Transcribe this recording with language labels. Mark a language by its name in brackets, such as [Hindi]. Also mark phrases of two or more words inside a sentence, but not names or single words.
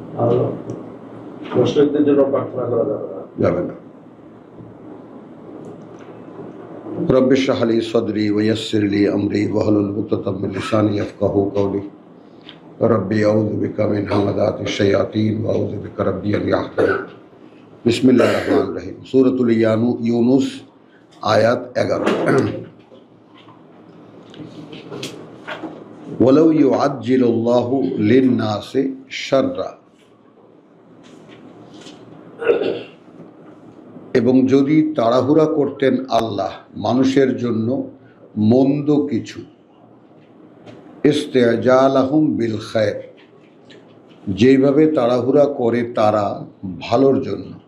[Bangla] আর মুশরিকদের জন্য প্রার্থনা করা যাবে না। [Arabic] رب اشرح لي صدري ويسر لي أمري واحلل عقدة من لساني يفقهوا قولي رب أعوذ بك من همزات الشياطين وأعوذ بك رب أن يحضرون. بسم الله الرحمن الرحيم. سورة يونس آية 11। ولو يعجل الله للناس الشر, [Bangla] এবং যদি তাড়াহুড়া করতেন আল্লাহ মানুষের জন্য মন্দ কিছু, [Arabic] استعجالهم بالخير, [Bangla] যেভাবে তাড়াহুড়া করে তারা ভালোর জন্য।